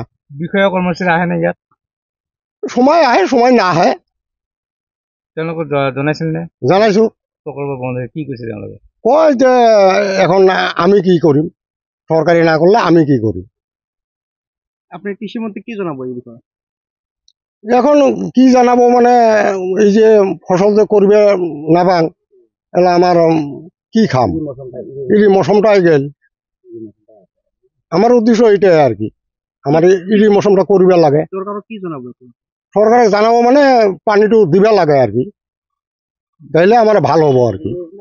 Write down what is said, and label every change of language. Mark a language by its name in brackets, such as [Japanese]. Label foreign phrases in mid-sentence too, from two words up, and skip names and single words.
[Assamese] বিষয়া কৰ্মচাৰী আহে নে ইয়াত? সময় আহে, সময় নাহে। তেওঁলোকক জনাইছিল নে? জনাইছোঁ। প্ৰকল্প বন্ধ কি কৈছে তেওঁলোকে? কয় যে এখন আমি কি কৰিম, চৰকাৰী না কৰিলে আমি কি কৰিম। আপুনি কৃষিমন্ত্ৰীক কি জনাব এই বিষয়ে? [Rangpuri] এখন কি জানাবো মানে, এই যে ফসল যে করবে নাপাং, এলা আমার কি খাম, ইরি মৌসুমটাই গেল। আমার উদ্দেশ্য এইটাই আর কি, আমার ইরি মৌসুমটা করবে লাগে। সরকারে জানাবো মানে পানিটো দিবা লাগে আর কি, তাইলে আমার ভালো হবো আর কি।